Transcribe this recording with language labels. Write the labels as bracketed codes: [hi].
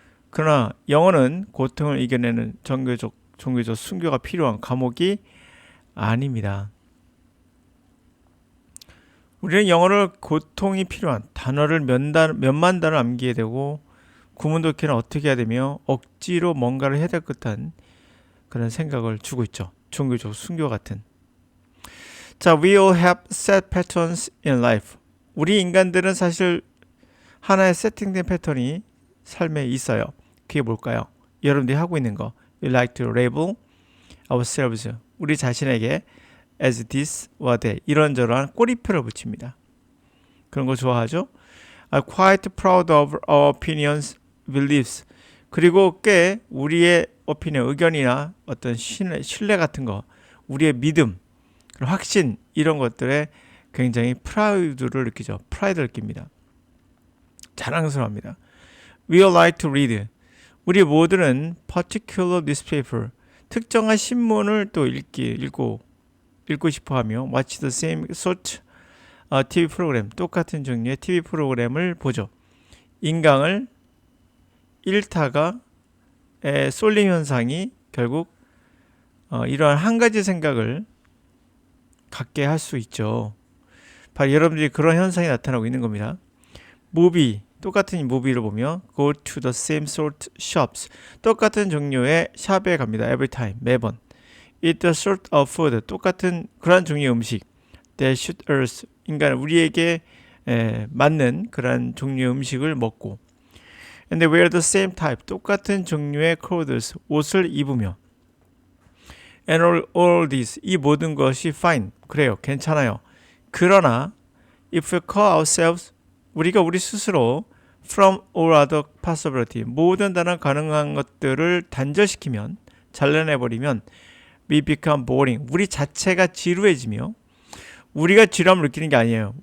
[ko] 그러나 영어는 고통을 이겨내는 종교적 순교가 필요한 과목이 아닙니다. 우리는 영어를 고통이 필요한 단어를 몇만 단어 암기해야 되고 구문독해는 어떻게 해야 되며 억지로 뭔가를 해야 될 듯한 그런 생각을 주고 있죠. 종교적 순교 같은. [en] 자, we all have set patterns in life. [ko] 우리 인간들은 사실 하나의 세팅된 패턴이 삶에 있어요. 그게 뭘까요? 여러분들이 하고 있는 거. [en] We like to label ourselves. [ko] 우리 자신에게 [en] as this or that [ko] 이런저런 꼬리표를 붙입니다. 그런 거 좋아하죠? [en] I'm quite proud of our opinions, beliefs. [ko] 그리고 꽤 우리의 opinion, 의견이나 어떤 신뢰 같은 거, 우리의 믿음, 확신 이런 것들에 굉장히 프라이드를 느끼죠. 프라이드를 느낍니다. 자랑스러워합니다. [en] We all like to read. [ko] 우리 모두는 [en] particular newspaper, [ko] 특정한 신문을 또 읽고 싶어하며 [en] watch the same sort TV [ko] 프로그램, 똑같은 종류의 TV 프로그램을 보죠. 인강을 일타가 쏠림 현상이 결국 이러한 한 가지 생각을 갖게 할 수 있죠. 바로 여러분들이 그런 현상이 나타나고 있는 겁니다. 똑같은 무비를 보며 [en] go to the same sort shops, [ko] 똑같은 종류의 샵에 갑니다. [en] every time, [ko] 매번. [en] eat the sort of food, [ko] 똑같은 그런 종류의 음식. [en] that suit us, [ko] 인간 우리에게 맞는 그런 종류의 음식을 먹고. [en] and they wear the same type, [ko] 똑같은 종류의 [en] clothes, [ko] 옷을 입으며. [en] and all this, [ko] 이 모든 것이 [en] fine, [ko] 그래요, 괜찮아요. 그러나 [en] if we call ourselves, [ko] 우리가 우리 스스로 [en] from all other possibility, [ko] 모든 다른 가능한 것들을 단절시키면, 잘라내버리면 [en] we become boring, [ko] 우리 자체가 지루해지며, 우리가 지루함을 느끼는 게 아니에요.